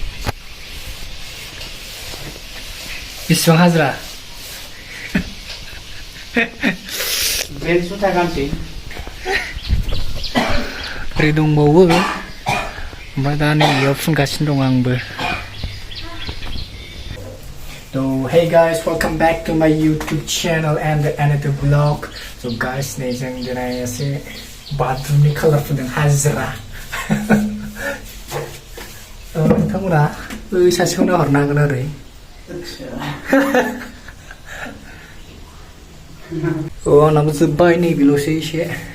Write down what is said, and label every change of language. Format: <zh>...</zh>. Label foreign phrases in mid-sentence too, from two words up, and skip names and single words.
<brx>बेसेबां हाजिरा? जुथा गांसे ओरै दंबावो ओमफ्राय दा नैबेयाव फुनगासिनो दं आंबो।</brx> <en>So hey guys, welcome back to my YouTube channel and another vlog. So guys,</en> <brx>नै जों दिनै एसे बाथरुमनि कालार फुनदों हाजिरा। नोंथांमोना ओइ सासेखौ नाहरनो हागोन ओरै। आंनाबो जोब्बाय नैबेल'सै एसे।</brx>